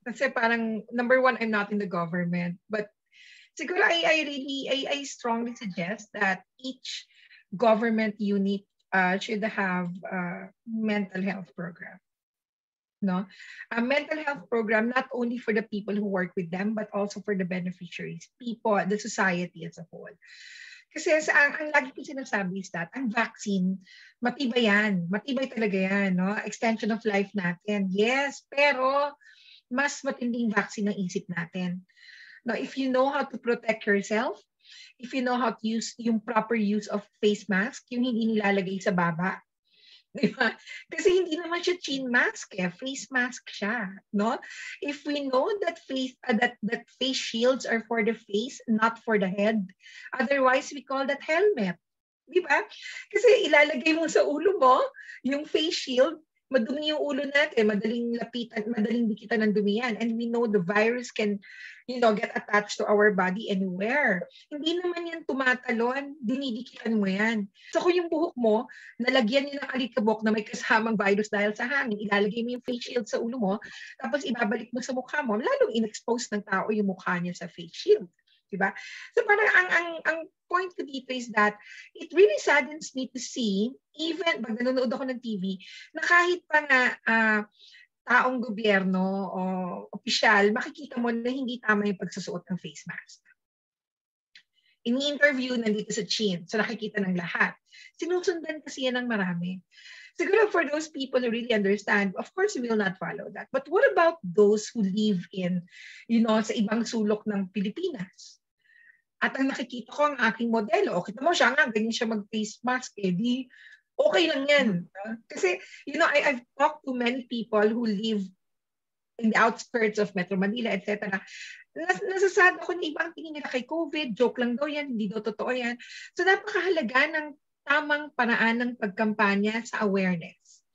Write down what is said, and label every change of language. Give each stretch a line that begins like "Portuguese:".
Filipino: Kasi parang,
English: number one, I'm not in the government. But siguro I strongly suggest that each government unit should have a mental health program. No? A mental health program not only for the people who work with them, but also for the beneficiaries, people, the society as a whole.
Filipino: Kasi ang lagi ko sinasabi is that ang vaccine, matibay yan. Matibay talaga yan. No?
English: Extension of life natin.
Filipino: Yes, pero mas matinding vaccine ang isip natin.
English: Now, if you know how to protect yourself, if you know how to use yung proper use of face mask, yung hindi nilalagay sa baba, diba?
Filipino: Kasi hindi naman siya chin mask, face mask siya, no?
English: If we know that that face shields are for the face, not for the head, otherwise we call that helmet. Diba?
Filipino: Kasi ilalagay mo sa ulo mo yung face shield, madumi yung ulo natin, madaling lapitan, madaling dikitan ng dumi yan.
English: And we know the virus can, get attached to our body anywhere.
Filipino: Hindi naman yan tumatalon, dinidikitan mo yan. So kung yung buhok mo, nalagyan niyo ng alikabok na may kasamang virus dahil sa hangin, ilalagay mo yung face shield sa ulo mo, tapos ibabalik mo sa mukha mo, lalong in-expose ng tao yung mukha niya sa face shield. Diba? So parang ang point ko dito is that
English: it really saddens me to see,
Filipino: even pag nanonood ako ng TV, na kahit pa nga taong gobyerno o opisyal, makikita mo na hindi tama yung pagsusuot ng face mask. Ini-interview nandito sa Chin, so nakikita ng lahat. Sinusundan kasi yan ng marami.
English: Siguro for those people who really understand, of course, we will not follow that. But what about those who live in, sa ibang sulok ng Pilipinas?
Filipino: At ang nakikita ko ang aking modelo, kita mo siya nga, ganyan siya mag-face mask, di okay lang yan.
English: Kasi, I've talked to many people who live in the outskirts of Metro Manila, etc.
Filipino: Nasasad ako na ibang tingin nila kay COVID, joke lang daw yan, hindi daw totoo yan. So, napakahalaga ng tamang paraan ng pagkampanya sa awareness.